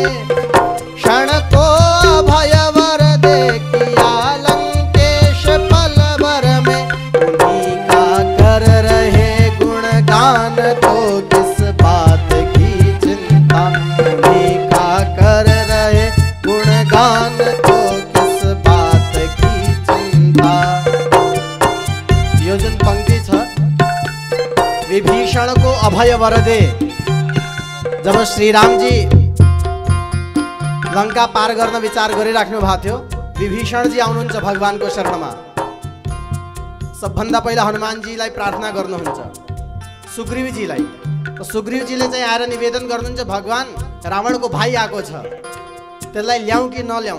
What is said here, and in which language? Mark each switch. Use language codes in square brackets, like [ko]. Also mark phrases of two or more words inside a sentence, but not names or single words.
[hi] क्षण को अभय वर दे किया लंकेश पल भर में। उन्हीं का कर रहे गुणगान तो किस बात की चिंता। उन्हीं का कर रहे गुणगान तो किस बात की चिंता। [ne] यो जुन पंक्ति छ, [hi] विभीषण को अभय वर दे। [ne] जब श्री राम जी लंका पार गर्न विचार गरिराख्नु भएको थियो, विभीषण जी आउनुहुन्छ भगवानको शरणमा। सबभन्दा पहिला हनुमानजीलाई प्रार्थना गर्नुहुन्छ, सुग्रीवजीलाई। सुग्रीवजीले चाहिँ आएर निवेदन गर्नुहुन्छ, भगवान रावणको भाइ आएको छ, त्यसलाई ल्याउँ कि नल्याउँ।